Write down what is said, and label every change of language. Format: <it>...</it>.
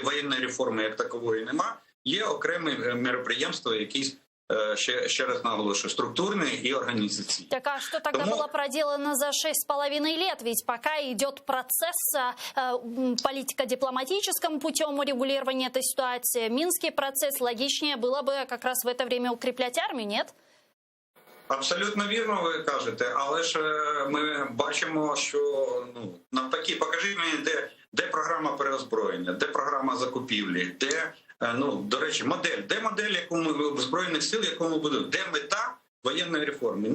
<uk>Воєнної реформи як такової нема. Є окремі мероприємства, якісь, ще раз наголошую,</uk> <ru>структурные и организационные. Так а что тогда было проделано за 6,5 лет? Ведь пока идет процесс политико-дипломатическим путем урегулирования этой ситуации, Минский процесс, логичнее было бы как раз в это время укреплять армию, нет?</ru> <uk>Абсолютно вірно ви кажете, але ж ми бачимо, що навпаки, покажіть мені, де програма переозброєння, де програма закупівлі, де, до речі, де модель в Збройних сил, яку ми будемо, де мета воєнної реформи.</uk>